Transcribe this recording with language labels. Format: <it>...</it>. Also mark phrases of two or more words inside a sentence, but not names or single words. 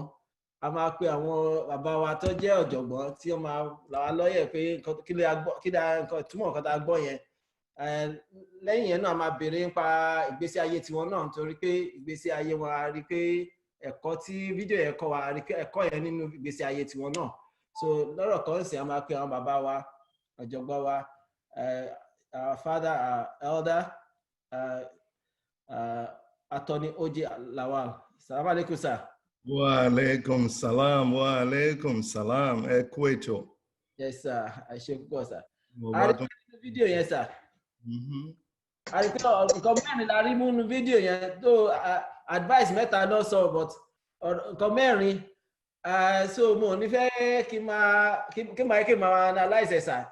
<yo>A máa pe àwọn bàbá wa tó jẹ́ ọ̀jọ̀gbọ́n tí wọ́n máa là wá lọ́yẹ̀ pé kí ni nǹkan túmọ̀ nǹkan tá a gbọ́ yẹn. Lẹ́yìn yẹn náà a máa béèrè nípa ìgbésí ayé tiwọn náà nítorí pé ìgbésí ayé wọn a rí pé ẹ̀kọ́ tí fídíò yẹn kọ́ wa a rí ẹ̀kọ́ yẹn nínú ìgbésí ayé tiwọn náà. So lọ́rọ̀ kan sì a máa pe àwọn bàbá wa ọ̀jọ̀gbọ́n wa,</yo> <en>our father, our elder, Attorney O J Lawal.</en> <ar>السلام عليكم, sir. وعليكم السلام، وعليكم السلام.</ar> <yo>Ẹ kú ètò.</yo> <en>Yes, sir.</en> <yo>I ṣe púpọ̀,</yo> <en>sir.</en> <yo>Mo A rí wá tún- pé fídíò yẹn, sir. A rí pé nǹkan mẹ́rin la rí mú nínú fídíò yẹn tó advice mẹ́ta náà sọ but nǹkan mẹ́rin so mo ní fẹ́ kí n máa analyse ẹ̀, sir.</yo>